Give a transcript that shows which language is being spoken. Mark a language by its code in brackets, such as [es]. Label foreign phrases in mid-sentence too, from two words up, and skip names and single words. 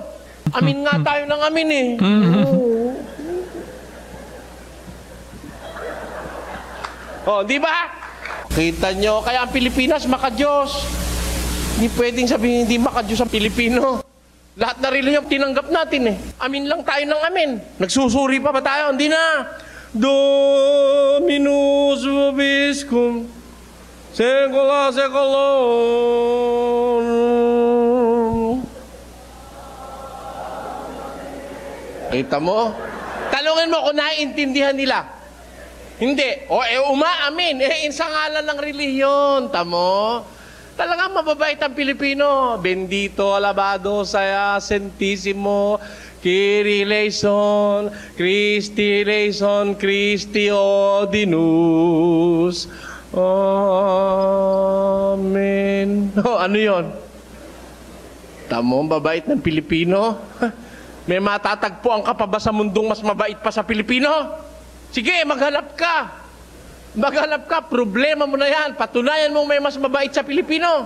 [tl] Amin nga tayo ng amin eh. Oh, di ba? Kita nyo, kaya ang Pilipinas maka-Diyos. Hindi pwedeng sabihin hindi maka-Diyos ang Pilipino. Lahat na religion tinanggap natin eh. Amin lang tayo ng amin. Nagsusuri pa ba tayo? Hindi na. [la] Dominus vobiscum secula seculorum. [tl] Kita mo? Talungin mo kung naiintindihan nila. Hindi. Umaamin. Sa ngalan ng relihiyon. Tamo? Talagang mababait ang Pilipino. [es] Bendito, alabado, saya, [el] sentissimo, Kyrie eleison, Christi eleison, [la] Christi ordinus. [tl] Amen. Ano yon? Tamo, mababait ng Pilipino? May matatagpuan ka pa ba sa mundong mas mabait pa sa Pilipino? Sige, maghanap ka. Maghanap ka, problema mo na yan. Patunayan mo may mas mabait sa Pilipino.